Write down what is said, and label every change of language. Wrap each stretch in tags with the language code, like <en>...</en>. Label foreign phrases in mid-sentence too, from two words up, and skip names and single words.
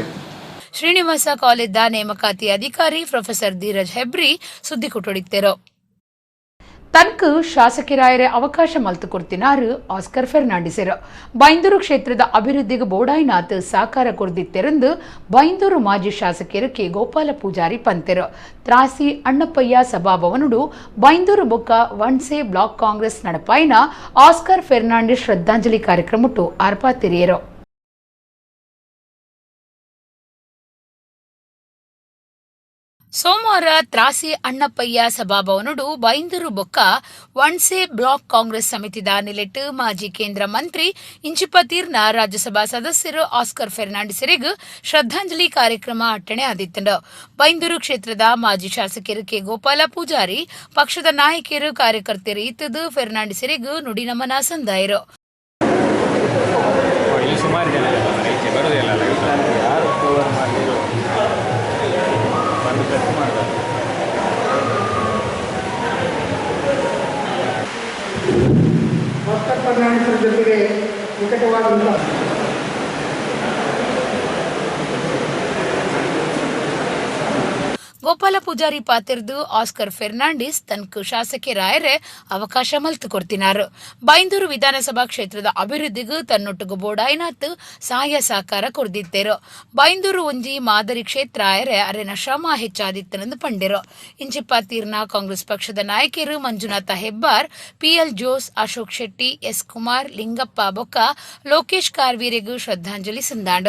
<tcy>ಶ್ರೀನಿವಾಸ ಕಾಲೇಜ್ದ ನೇಮಕಾತಿ ಅಧಿಕಾರಿ ಪ್ರೊಫೆಸರ್ ಧೀರಜ್ ಹೆಬ್ರಿ ಸುದ್ದಿ ಕೊಟ್ಟೊಡಿತ್ತರು. ತನಕ ಶಾಸಕರಾಯರೆ ಅವಕಾಶ ಮಲ್ತು ಕೊಡ್ತಿನಾರು ಆಸ್ಕರ್ ಫೆರ್ನಾಂಡಿಸರು ಬೈಂದೂರು ಕ್ಷೇತ್ರದ ಅಭಿವೃದ್ಧಿಗೆ ಬೋಡಾಯಿನಾಥ್ ಸಾಕಾರ ಕೊರ್ದಿತ್ತೆರೆಂದು ಬೈಂದೂರು ಮಾಜಿ ಶಾಸಕರು ಕೆ ಗೋಪಾಲ ಪೂಜಾರಿ ಪಂತೆರು ತ್ರಾಸಿ ಅಣ್ಣಪ್ಪಯ್ಯ ಸಭಾಭವನುಡು ಬೈಂದೂರು ಬೊಕ್ಕ ವನ್ಸೆ ಬ್ಲಾಕ್ ಕಾಂಗ್ರೆಸ್ ನಡಪಾಯಿನ ಆಸ್ಕರ್ ಫೆರ್ನಾಂಡಿಸ್ ಶ್ರದ್ಧಾಂಜಲಿ ಕಾರ್ಯಕ್ರಮಟ್ಟು ಆರ್ಪಾತಿರಿಯರು. ಸೋಮವಾರ ತ್ರಾಸಿ ಅಣ್ಣಪ್ಪಯ್ಯ ಸಭಾಭವನುಡು ಬೈಂದೂರು ಬೊಕ್ಕ ವನ್ಸೆ ಬ್ಲಾಕ್ ಕಾಂಗ್ರೆಸ್ ಸಮಿತಿದ ನಿಲೆಟ್ಟು ಮಾಜಿ ಕೇಂದ್ರ ಮಂತ್ರಿ ಇಂಚಿಪತೀರ್ನ ರಾಜ್ಯಸಭಾ ಸದಸ್ಯರು ಆಸ್ಕರ್ ಫೆರ್ನಾಂಡಿಸರಿಗೆ ಶ್ರದ್ಧಾಂಜಲಿ ಕಾರ್ಯಕ್ರಮ ಅಟ್ಟಣೆ ಆದಿತ್ತಂಡು. ಬೈಂದೂರು ಕ್ಷೇತ್ರದ ಮಾಜಿ ಶಾಸಕರು ಕೆ ಗೋಪಾಲ ಪೂಜಾರಿ ಪಕ್ಷದ ನಾಯಕರು ಕಾರ್ಯಕರ್ತರು ಇತ್ತದು ಫೆರ್ನಾಂಡಿಸರಿಗೂ ನುಡಿ ನಮನ ಸಂದಾಯರು.</tcy> <kn>ಆಸ್ಕರ್ ಫರ್ನಾಂಡಿಸ್ ಜೊತೆಗೆ ನಿಕಟವಾದಂತಹ</kn> <tcy>ಗೋಪಾಲ ಪೂಜಾರಿ ಪಾತೆರ್ದು ಆಸ್ಕರ್ ಫೆರ್ನಾಂಡಿಸ್ ತನಕ ಶಾಸಕರಾಯರೆ ಅವಕಾಶ ಮಲ್ತು ಕೊಡ್ತಿನಾರು. ಬೈಂದೂರು ವಿಧಾನಸಭಾ ಕ್ಷೇತ್ರದ ಅಭಿವೃದ್ಧಿಗೂ ತನ್ನೊಟ್ಟಿಗೂ ಬೋಡಾಯಿನಾಥ್ ಸಹಾಯ ಸಹಕಾರ ಕೊಡ್ದಿತ್ತೇರು. ಬೈಂದೂರು ಒಂಜಿ ಮಾದರಿ ಕ್ಷೇತ್ರ ಆಯರೆ ಅರೆನ ಶ್ರಮ ಹೆಚ್ಚಾದಿತ್ತನೆಂದು ಪಂಡಿರು. ಇಂಚಿಪ್ಪಾತೀರ್ನ ಕಾಂಗ್ರೆಸ್ ಪಕ್ಷದ ನಾಯಕರು ಮಂಜುನಾಥ ಹೆಬ್ಬಾರ್, ಪಿಎಲ್ ಜೋಸ್, ಅಶೋಕ್ ಶೆಟ್ಟಿ, ಎಸ್ ಕುಮಾರ್, ಲಿಂಗಪ್ಪ ಬೊಕ್ಕ ಲೋಕೇಶ್ ಕಾರ್ವೀರೆಗೂ ಶ್ರದ್ಧಾಂಜಲಿ ಸಂದಾಂಡು.</tcy>